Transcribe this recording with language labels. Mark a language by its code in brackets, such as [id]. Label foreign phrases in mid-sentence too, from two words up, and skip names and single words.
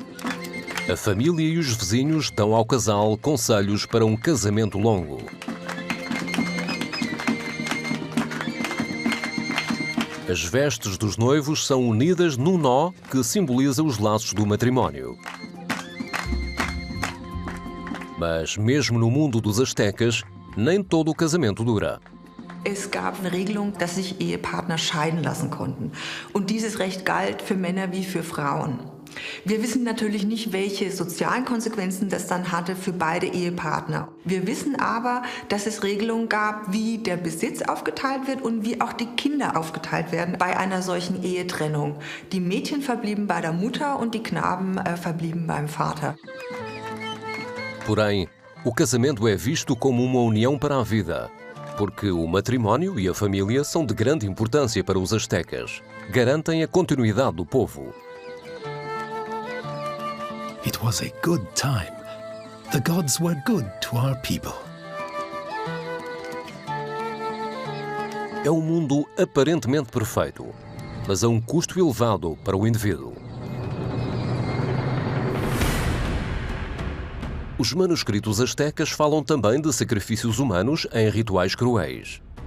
[pt] A família e os vizinhos dão ao casal conselhos para um casamento longo. As vestes dos noivos são unidas num nó que simboliza os laços do matrimónio. Mas mesmo no mundo dos astecas, nem todo o casamento dura. [de] Es gab eine Regelung, dass sich Ehepartner scheiden lassen konnten. Und dieses Recht galt für Männer wie für Frauen. Wir wissen natürlich nicht, welche sozialen Konsequenzen das dann hatte für beide Ehepartner. Wir wissen aber, dass es Regelungen gab, wie der Besitz aufgeteilt wird und wie auch die Kinder aufgeteilt werden bei einer solchen Ehetrennung. Die Mädchen verblieben bei der Mutter und die Knaben verblieben beim Vater. [pt] Porém, o casamento é visto como uma união para a vida, porque o matrimónio e a família são de grande importância para os astecas. Garantem a continuidade do povo. [en] It was a good time. The gods were good to our people. [pt] É um mundo aparentemente perfeito, mas a um custo elevado para o indivíduo. Os manuscritos astecas falam também de sacrifícios humanos em rituais cruéis.